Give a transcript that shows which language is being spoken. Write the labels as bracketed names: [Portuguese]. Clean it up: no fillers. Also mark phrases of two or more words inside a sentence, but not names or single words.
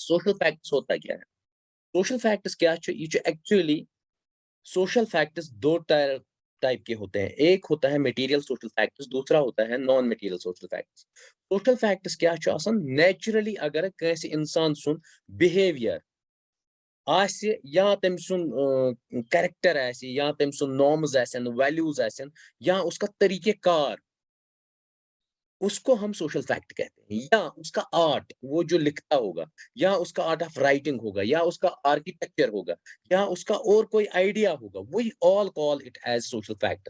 [English] social facts [Hindi] होता क्या है? [English] social facts [Hindi] क्या है? ये एक्चुअली [English] social facts [Hindi] दो टाइप के होते हैं। एक होता है [English] material social facts, [Hindi] दूसरा होता है [English] non material social facts. social facts [Hindi] क्या है? नेचुरली अगर कैसे इंसान [Kashmiri] सुन बिहेवियर आसि, या तमिस कैरेक्टर आसि, या तमिस नॉर्म्स आसन, वैल्यूज आसन, [Hindi] या उसका तरीके कार, उसको हम [English] social fact [Hindi] कहते हैं। या उसका आर्ट, वो जो लिखता होगा, या उसका [English] art of writing [Hindi] होगा, या उसका आर्किटेक्चर होगा, या उसका और कोई आइडिया होगा, [English] we all call it as social facts.